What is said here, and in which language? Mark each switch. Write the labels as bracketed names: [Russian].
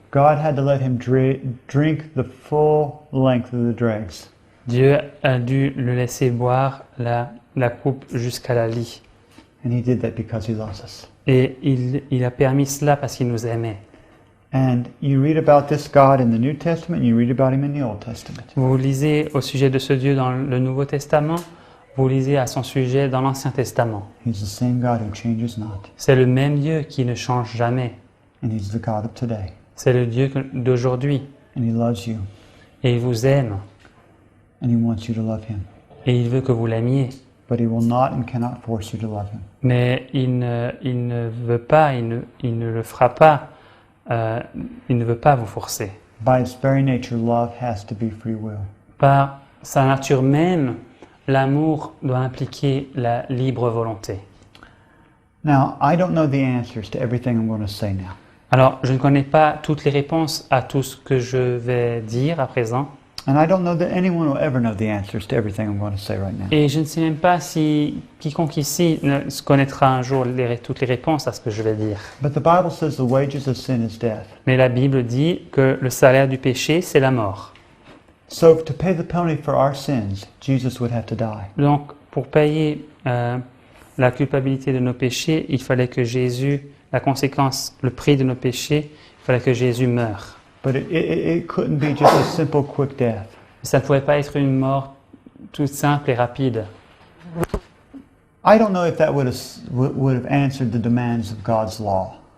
[English] God had to let him drink the full length of the dregs. [French] Dieu a dû le laisser boire la coupe jusqu'à la lie. [English] And he did that because he loves us. [French] Et il a permis cela parce qu'il nous aimait. [English] And you read about this God in the New Testament, and you read about him in the Old Testament. [French] Vous lisez au sujet de ce Dieu dans le Nouveau Testament, vous lisez à son sujet dans l'Ancien Testament. [English] He's the same God who changes not, [French] C'est le même Dieu qui ne change jamais. [English] and he's the God of today. [French] C'est le Dieu d'aujourd'hui. [English] And he loves you, [French] Et il vous aime. [English] and he wants you to love him. [French] Et il veut que vous l'aimiez. [English] But he will not and cannot force you to love him. [French] Mais il ne veut pas, il ne le fera pas. Il ne veut pas vous forcer. [English] By its very nature, love has to be free will. [French] Par sa nature même, l'amour doit impliquer la libre volonté. [English] Now, I don't know the answers to everything I'm going to say now. [French] Alors, je ne connais pas toutes les réponses à tout ce que je vais dire à présent, [English] And I don't know that anyone will ever know the answers to everything I'm going to say right now. [French] Et je ne sais même pas si quiconque ici ne se connaîtra un jour toutes les réponses à ce que je vais dire. [English] But the Bible says the wages of sin is death. [French] Mais la Bible dit que le salaire du péché, c'est la mort. [English] So to pay the penalty for our sins, Jesus would have to die. [French] Donc, pour payer la culpabilité de nos péchés, il fallait que Jésus, la conséquence, le prix de nos péchés, il fallait que Jésus meure. [English] But it couldn't be just a simple, quick death. [French] Ça ne pouvait pas être une mort toute simple et rapide. [English] I don't know if that would have answered the demands of God's law.